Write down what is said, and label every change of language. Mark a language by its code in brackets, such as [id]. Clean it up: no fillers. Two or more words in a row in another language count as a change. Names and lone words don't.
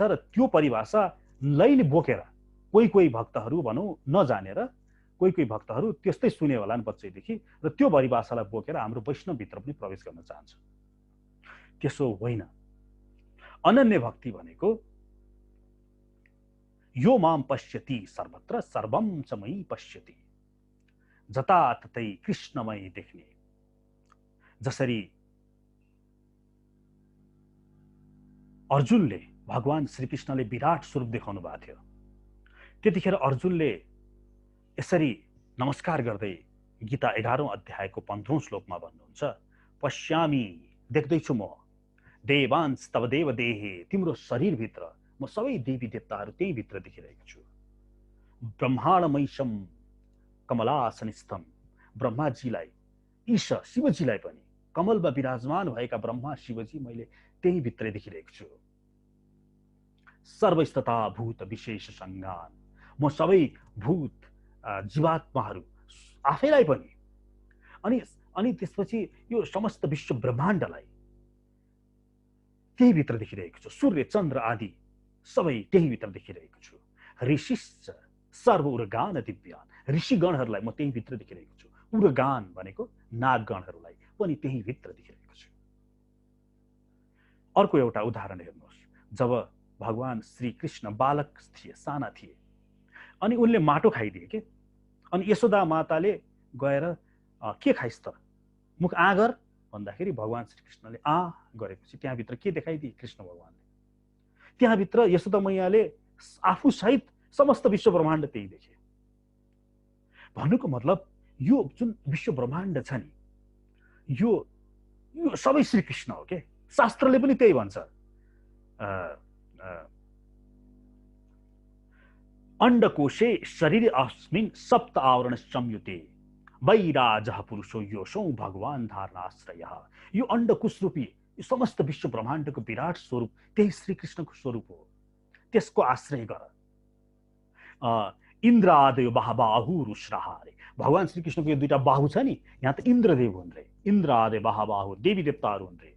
[ne] र त्यो परिभाषालाई बोकेर कोही भक्तहरू भनौँ नजानेर कोही भक्तहरू त्यस्तै सुने होला नि बच्चैदेखि, र त्यो परिभाषालाई बोकेर हाम्रो वैष्णवभित्र पनि प्रवेश गर्न चाहन्छ। त्यसो होइन। अनन्य भक्ति भनेको [sa] यो माम पश्यति सर्वत्र सर्वम च मयि पश्यति, [ne] जताततै कृष्णमय देख्ने। जसरी अर्जुनले भगवान श्रीकृष्णले विराट स्वरूप देखाउनु भएको थियो, त्यतिखेर अर्जुनले यसरी नमस्कार गर्दै गीता 11औं अध्यायको 15औं श्लोकमा भन्नुहुन्छ, पश्यामी, देख्दैछु म, [sa] देवांश तव देव देहे, [ne] तिम्रो शरीरभित्र म सबै देवी देवताहरू त्यही भित्र देखिरहेको छु। [sa] ब्रह्माण्डमैशम कमलासनिस्थम, [ne] ब्रह्माजीलाई, ईश शिवजीलाई पनि कमलमा विराजमान भएका ब्रह्मा शिवजी मैले त्यही भित्र देखिरहेको छु। [sa] सर्वस्तता भूत विशेष संज्ञान, [ne] म सबै भूत जीवात्माहरू आफैलाई पनि अनि त्यसपछि यो समस्त विश्व ब्रह्माण्डलाई त्यही भित्र देखिरहेको छु। सूर्य चन्द्र आदि सबै त्यही भित्र देखिरहेको छु। [sa] ऋषिश्च सर्व उर्गान दिव्यान, [ne] ऋषिगणहरूलाई म त्यही भित्र देखिरहेको छु। उर्गान भनेको नागगणहरूलाई पनि त्यही भित्र देखिरहेको छु। अर्को एउटा उदाहरण हेर्नुहोस्। जब भगवान श्री कृष्ण बालक थिए, साना थिए, अनि उनले माटो खाइदिए के, अनि यशोदा माताले गएर के खाइस् त, मुख आ गर भन्दाखेरि भगवान श्री कृष्णले आ गरेपछि त्यहाँभित्र के देखाइदिए कृष्ण भगवानले? त्यहाँभित्र यशोदा मैयाले आफू सहित समस्त विश्व ब्रह्माण्ड त्यही देखे। भन्नुको मतलब यो जुन विश्व ब्रह्माण्ड छ नि, यो सबै श्री कृष्ण हो के। शास्त्रले पनि त्यही भन्छ, [sa] अंडकोशे शरीर अस्मिन् सप्त आवरण संयुते वैराजः पुरुषो योषो भगवान धारणाश्रयः। [ne] यो अंडकोश रूपी यो समस्त विश्व ब्रह्माण्डको विराट स्वरूप त्यही श्री कृष्णको स्वरूप हो। त्यसको आश्रय गर। [sa] इन्द्रादयो बाहुरुश्राहारे, [ne] भगवान श्रीकृष्णको यो दुईटा बाहु छ नि, यहाँ त इन्द्रदेव हुन् रे, इन्द्र आदि बाहु देवी देवताहरू हुन् रे।